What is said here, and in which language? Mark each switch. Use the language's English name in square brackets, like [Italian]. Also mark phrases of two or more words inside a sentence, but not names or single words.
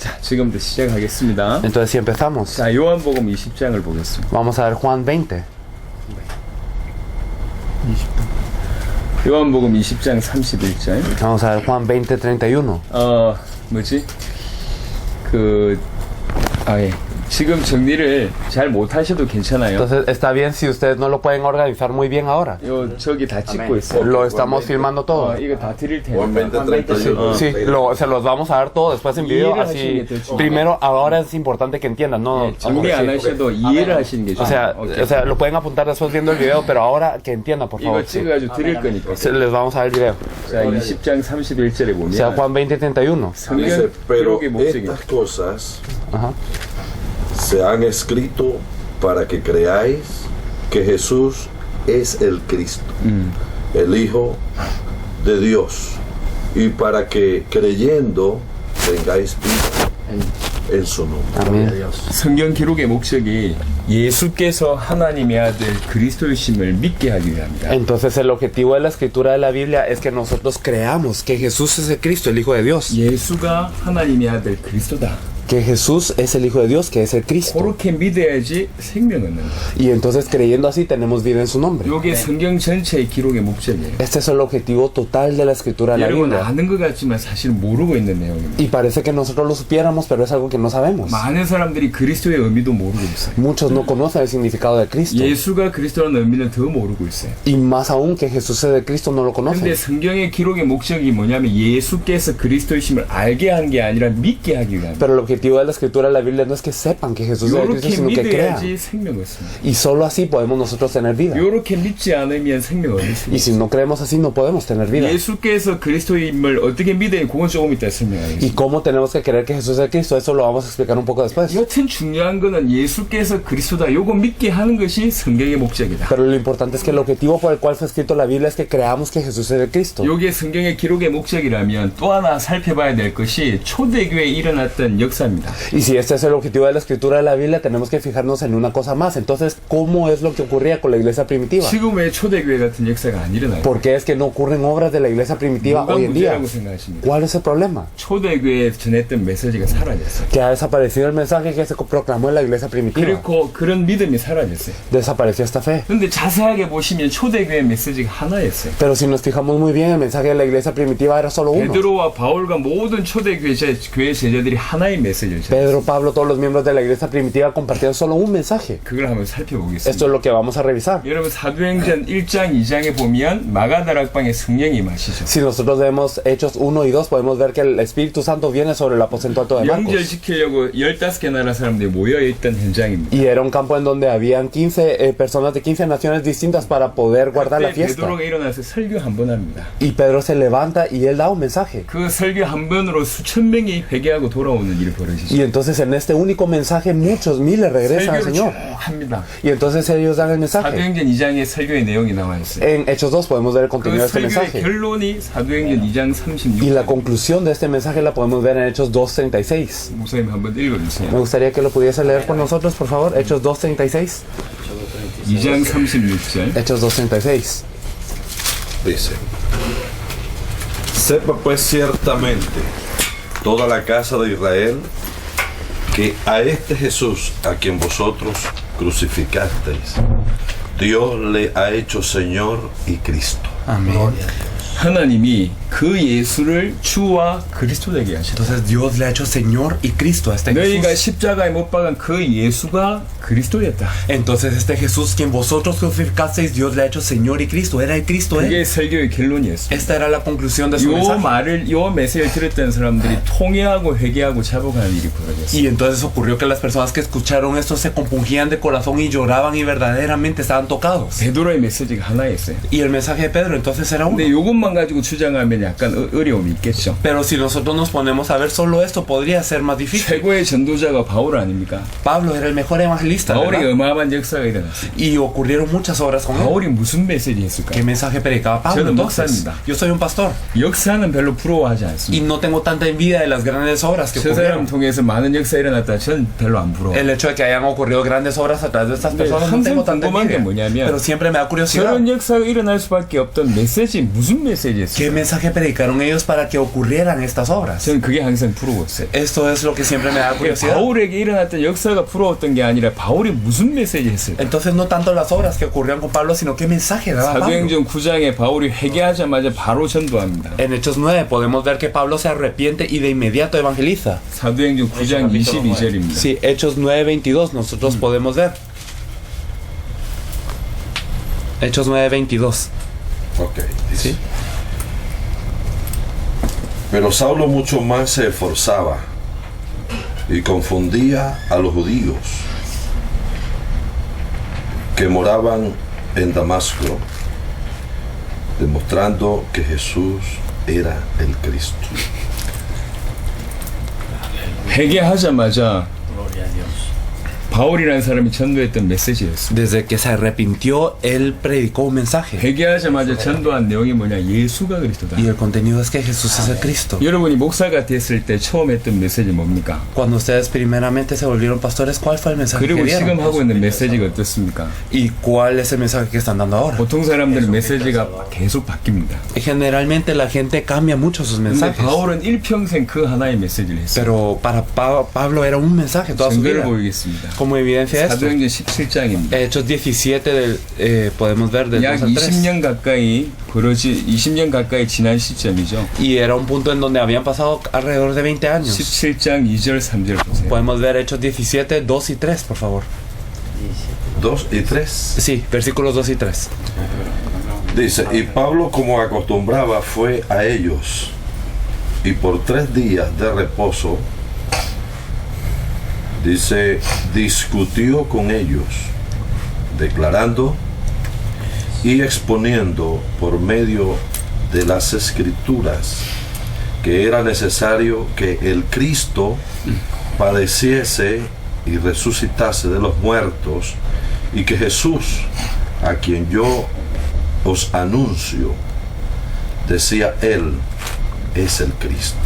[Korean] 자, 지금부터 시작하겠습니다. [Spanish] Entonces, si empezamos, [Korean] 자, 요한복음 20장을 보겠습니다. [Spanish] vamos a ver Juan 20. [Korean] 요한복음 20장 31절. [Spanish] Vamos a ver Juan 20, 31. [Korean] 뭐지? 예. 지금 정리를 잘 못하셔도 괜찮아요. [Spanish] Entonces, está bien si ustedes no lo pueden organizar muy bien ahora. [Korean] 저기 다 찍고 있어. [Spanish] Lo estamos filmando todo. [Korean] 이거 다 드릴 [Spanish] Juan [Korean] 테니까. [Spanish] 20:31. Sí, se los vamos a dar todo después en video. Así, primero, ahora es importante que entiendan, ¿no? [Korean] 정리 안 하셔도 이해를 하시는 게 [Spanish] O sea, [Korean] 좋아요. [Spanish] lo pueden apuntar después viendo el video, pero ahora que entiendan, por [Korean] 이거 [Spanish] favor. Sí. [Korean] 찍어가지고 드릴 거니까. [Spanish] Les vamos a dar el video. [Korean] 자, 20장 31절에 [Spanish] O sea, [Korean] 보면 [Spanish] Juan 20, 31. [Korean] 성경 [Spanish] Dice, pero [Korean] 기록의 목적이 [Spanish] estas cosas Ajá. se han escrito para que creáis que Jesús es el Cristo, el Hijo de Dios, y para que creyendo tengáis vida en su nombre. [Korean] 아멘. 성경 기록의 목적이 예수께서 하나님의 아들 그리스도이심을 믿게 하기 위함이다. [Spanish] Entonces el objetivo de la escritura de la Biblia es que nosotros creamos que Jesús es el Cristo, el Hijo de Dios. [Korean] 예수가 하나님의 아들 그리스도다. [Spanish] Que Jesús es el Hijo de Dios, que es el Cristo. [Korean] 그렇게 믿어야지 생명은 얻는다. [Spanish] Y entonces creyendo así tenemos vida en su nombre. [Korean] 이게 성경 전체의 기록의 목적이에요. [Spanish] Este es el objetivo total de la escritura de la [Korean] 여러분 [Spanish] Biblia. [Korean] 아는 것 같지만 사실 모르고 있는 내용입니다. [Spanish] Y parece que nosotros lo supiéramos, pero es algo que no sabemos. [Korean] 많은 사람들이 그리스도의 의미도 모르고 있어요. [Spanish] Muchos no conocen el significado de Cristo. [Korean] 예수가 그리스도라는 의미는 더 모르고 있어요. [Spanish] Y más aún que Jesús es el Cristo no lo [Korean] 근데 [Spanish] conocen. [Korean] 성경의 기록의 목적이 뭐냐면 예수께서 그리스도이심을 알게 하는 게 아니라 믿게 하기 위함이에요. [Spanish] Pero el objetivo de la escritura de la Biblia no es que sepan que Jesús es el Cristo, [Korean] 요렇게 [Spanish] sino que crean. [Korean] 믿어야지 생명을 얻습니다. [Spanish] Y solo así podemos nosotros tener vida. [Korean] 요렇게 믿지 않으면 생명을 얻을 수 [Spanish] Y si no creemos así, no podemos tener vida. [Korean] 예수께서 그리스도임을 어떻게 믿어야 그건 조금 이따 [Spanish] ¿Y [Korean] 설명하겠습니다. [Spanish] cómo tenemos que creer que Jesús es el Cristo? Eso lo vamos a explicar un poco después. [Korean] 여튼 중요한 거는 예수께서 그리스도다 요거 믿게 하는 것이 성경의 목적이다. [Spanish] Pero lo importante es que el objetivo por el cual fue escrito la Biblia es que creamos que Jesús es el Cristo. [Korean] 요게 성경의 기록의 목적이라면 또 하나 살펴봐야 될 것이 초대교회에 일어났던 역사입니다. [Spanish] Y si este es el objetivo de la escritura de la Biblia, tenemos que fijarnos en una cosa más. Entonces, ¿cómo es lo que ocurría con la iglesia primitiva? [Korean] 지금 왜 초대교회 같은 역사가 안 일어나요? [Spanish] ¿Por qué es que no ocurren obras de la iglesia primitiva [Korean] 뭐가 [Spanish] hoy en día? [Korean] 문제라고 생각하십니까? [Spanish] ¿Cuál es el problema? [Korean] 초대교회에 전했던 메시지가 사라졌어요. [Spanish] Que ha desaparecido el mensaje que se proclamó en la iglesia primitiva. [Korean] 그리고 그런 믿음이 사라졌어요. [Spanish] Desapareció esta fe. [Korean] 근데 자세하게 보시면 초대교회 메시지가 하나였어요. [Spanish] Pero si nos fijamos muy bien, el mensaje de la iglesia primitiva era solo uno. [Korean] 베드로와 바울과 모든 초대교회 교회 제자들이 하나의 메시지를 전했어요. [Spanish] Pedro, Pablo, todos los miembros de la iglesia primitiva compartían solo un mensaje. [Korean] 그걸 한번 [Spanish] Esto [Korean] 살펴보겠습니다. [Spanish] es lo que vamos a revisar. [Korean] 여러분 사도행전 1장 2장에 보면 마가다락방에 성령이 임하시죠. [Spanish] Si nosotros vemos Hechos 1 y 2, podemos ver que el Espíritu Santo viene sobre el aposento alto de [Korean] 영절 [Spanish] Marcos. [Korean] 지키려고 15개 나라 사람들이 모여있던 현장입니다. [Spanish] Y era un campo en donde habían 15 personas de 15 naciones distintas para poder guardar la [Korean] 그때 [Spanish] fiesta. [Korean] 베드로가 일어나서 설교 한 번 합니다. [Spanish] Y Pedro se levanta y él da un mensaje. [Korean] 그 설교 한 번으로 수천 명이 회개하고 돌아오는 일이 벌어지죠. [Spanish] Y entonces en este único mensaje muchos miles regresan al [Korean] 설교를 [Spanish] Señor. [Korean] 쭉 합니다. [Spanish] Y entonces ellos dan el mensaje. [Korean] 사도행전 2장에 설교의 내용이 나와 있어요. [Spanish] En Hechos 2 podemos ver el [Korean] 그 [Spanish] contenido de este [Korean] 설교의 [Spanish] mensaje. [Korean] 결론이 사도행전 2장 [Spanish] Y la [Korean] 36절. [Spanish] conclusión de este mensaje la podemos ver en Hechos 2:36. [Korean] 목사님 한번 읽어주세요. [Spanish] Me gustaría que lo pudiese leer por nosotros, por favor. Hechos 2:36. [Korean] 2장 36절. [Spanish] Hechos 2:36. Dice: Sepa pues ciertamente toda la casa de Israel que a este Jesús, a quien vosotros crucificasteis, Dios le ha hecho Señor y Cristo. Amén. [Korean] 하나님이 그 예수를 주와 그리스도 되게 하셨다. [Spanish] Entonces Dios le ha hecho Señor y Cristo a este [Korean] 너희가 [Spanish] Jesús. [Korean] 십자가에 못 박은 그 예수가 그리스도였다. [Spanish] Entonces este Jesús quien vosotros crucificasteis, Dios le ha hecho Señor y Cristo. Era el Cristo [Korean] 그게 [Spanish] él. [Korean] 설교의 결론이었어요. [Spanish] Esta era la conclusión de su [Korean] 요 [Spanish] mensaje. [Korean] 말을 요 메시지를 들었던 사람들이 통회하고 회개하고 자복하는 일이 벌어졌어요. [Spanish] Y entonces ocurrió que las personas que escucharon esto se compungían de corazón y lloraban y verdaderamente estaban tocados. [Korean] 베드로의 메시지가 하나였어요. [Spanish] Y el mensaje de Pedro entonces era uno. [Korean] 근데 요것만 가지고 주장하면 약간 어려움이 있겠죠. [Spanish] Pero si nosotros nos ponemos a ver solo esto, podría ser más difícil. [Korean] 최고의 전도자가 바울 아닙니까? [Spanish] Pablo era el mejor evangelista, [Korean] 바울이 [Spanish] ¿verdad? [Korean] 어마어마한 역사가 일어났어요. [Spanish] Y ocurrieron muchas obras con él. [Korean] 바울이 무슨 메시지 했을까요? [Spanish] ¿Qué mensaje predicaba Pablo [Korean] 저는 [Spanish] entonces? [Korean] 목사입니다. [Spanish] Yo soy un pastor [Korean] 역사는 별로 부러워하지 [Spanish] y [Korean] 않습니다. [Spanish] no tengo tanta envidia de las grandes obras que [Korean] 저 사람 [Spanish] ocurrieron. [Korean] 통해서 많은 역사 일어났다 전 별로 안 부러워요. [Spanish] El hecho de que hayan ocurrido grandes obras a través de estas [Korean] 근데 [Spanish] personas no [Korean] 항상 [Spanish] tengo tanta [Korean] 궁금한 게 [Spanish] envidia. [Korean] 뭐냐면 [Spanish] Pero siempre me da curiosidad. [Korean] 저런 역사가 일어날 수밖에 없던 메시지 무슨 [Spanish] ¿Qué [Korean] 메시지였어요? [Spanish] mensaje predicaron ellos para que ocurrieran estas obras? [Korean] 저는 그게 항상 부러웠어요. [Spanish] Esto es lo que siempre me da curiosidad. [Korean] 바울에게 일어났던 역사가 부러웠던 게 아니라 바울이 무슨 메시지 했을까? [Spanish] Entonces no tanto las obras que ocurrieron con Pablo, sino qué mensaje daba Pablo. [Korean] 사도행전 9장에 바울이 회개하자마자 바로 전도합니다. [Spanish] En Hechos 9 podemos ver que Pablo se arrepiente y de inmediato evangeliza. [Korean] 사도행전 9장 22절입니다. [Spanish] Sí, Hechos 9:22 nosotros podemos ver. Hechos 9:22. Ok, dice. ¿Sí? Pero Saulo mucho más se esforzaba y confundía a los judíos que moraban en Damasco, demostrando que Jesús era el Cristo. [Korean] 회개하자마자 바울이라는 사람이 전도했던 메시지였습니다. [Spanish] Desde que se arrepintió, él predicó un mensaje. [Korean] 회개하자마자 전도한 내용이 뭐냐? 예수가 그리스도다. [Spanish] Y el contenido es que Jesús es el Cristo. [Korean] 여러분이 목사가 됐을 때 처음 했던 메시지 뭡니까? [Spanish] Cuando ustedes primeramente se volvieron pastores, ¿cuál fue el mensaje que [Korean] 그리고 [Spanish] dieron? [Korean] 지금 하고 있는 메시지가 어떻습니까? [Spanish] ¿Y cuál es el mensaje que están dando ahora? [Korean] 보통 사람들은 메시지가 계속 바뀝니다. [Spanish] Generalmente la gente cambia mucho sus [Korean] 근데 [Spanish] mensajes. [Korean] 바울은 일평생 그 하나의 메시지를 했어요. [Spanish] Pero para Pablo era un mensaje toda su [Korean] 증거를 [Spanish] vida. [Korean] 보이겠습니다. [Spanish] Como evidencia de esto, [Korean] 사도행전 17장입니다. [Spanish] Hechos 17 podemos ver del [Korean] 약 [Spanish] 2 al 3. [Korean] 20년 가까이 지난 시점이죠. [Spanish] Y era un punto en donde habían pasado alrededor de 20 años. [Korean] 17장 2절 3절 보세요. [Spanish] Podemos ver Hechos 17, 2 y 3, por favor. 2 y 3. Sí, versículos 2 y 3. Dice, y Pablo como acostumbraba fue a ellos, y por 3 días de reposo, dice, discutió con ellos, declarando y exponiendo por medio de las escrituras que era necesario que el Cristo padeciese y resucitase de los muertos, y que Jesús, a quien yo os anuncio, decía él, es el Cristo.